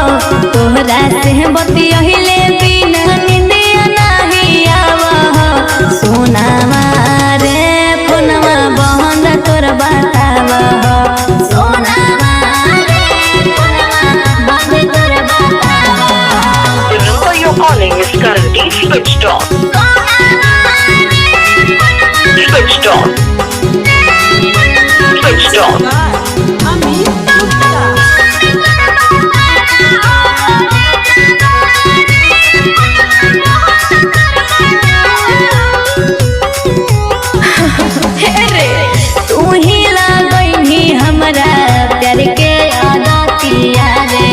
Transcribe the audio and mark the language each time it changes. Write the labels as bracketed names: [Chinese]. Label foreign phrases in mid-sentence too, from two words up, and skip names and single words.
[Bhojpuri] तोहरा से बतियहिले बिना निंदिया नहीं आव हो। सोनावा रे फोनवा बहन तोर बताव हो। सोनावा रे फोनवा बहन तोर बताव हो। [English] The number you're calling is currently switched off. Switched off. Switched off. [Bhojpuri] तू ही लगैनी हमरा प्यार के आदतिया रे।